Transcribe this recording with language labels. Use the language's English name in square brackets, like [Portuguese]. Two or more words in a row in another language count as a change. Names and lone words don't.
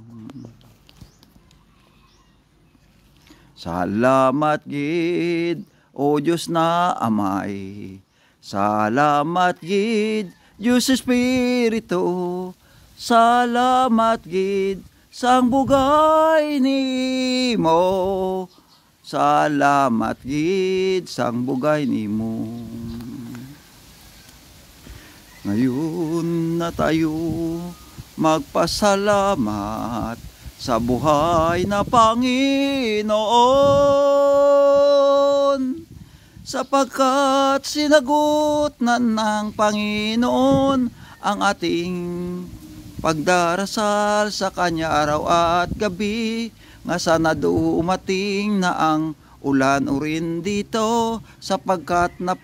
[Hiligaynon] Salamat gid o Diyos na Amay, salamat gid Diyos Espiritu, salamat gid sang bugay nimo, salamat gid sang bugay nimo. [Filipino] Ngayon na tayo magpasalamat sa buhay na Panginoon, sapagkat sinagot na ng Panginoon ang ating pagdarasal sa Kanya araw at gabi, nga sana dumating na ang ulan urin dito, sapagkat